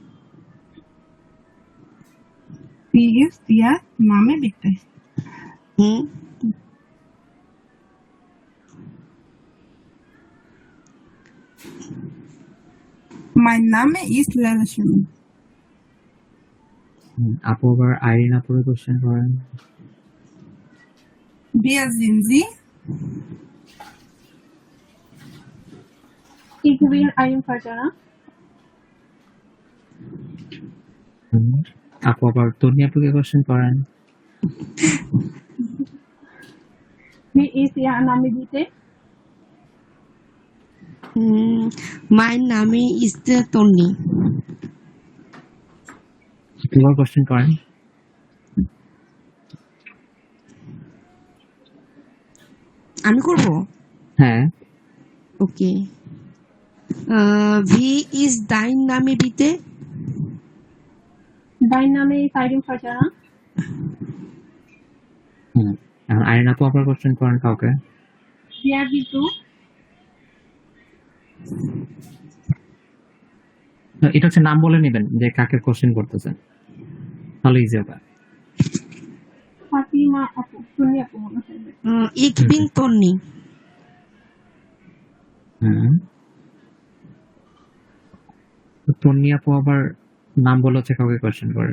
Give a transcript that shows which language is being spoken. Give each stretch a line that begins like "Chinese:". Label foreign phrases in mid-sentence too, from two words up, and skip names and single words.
Bangla: প্লিজ দিয়া নামে লিখতে। হুম,
English: My name is Leila Shumi.
Bangla: আপু আবার আইরিন আপুকে কোশ্চেন করেন।
German: Wer sind Sie? Ich bin ein Vater.
Bangla: আপু আবার তন্নি আপুকে কোশ্চেন করেন।
German: Wie ist Ihr Name bitte?
English: My Name is তন্নি।
Bangla: এবার কোশ্চেন করেন। আমি করব? হ্যাঁ।
German: ওকে, Wie ist dein Name bitte. Dein Name ist Irene Vater.
Bangla: এখন আইরিন আপু আবার কোশ্চেন করেন কাউকে।
German: Wer bist du?
Bangla: এটা হচ্ছে নাম বলে নেবেন যে কাকে কোশ্চেন করতেছেন, তাহলে ইজি হবে। Fatima Apu. Tony Apu মনে হয়।
German: Ich bin তন্নি।
Bangla: তন্নি আপু আবার নাম বলে হচ্ছে কাউকে কোশ্চেন করেন।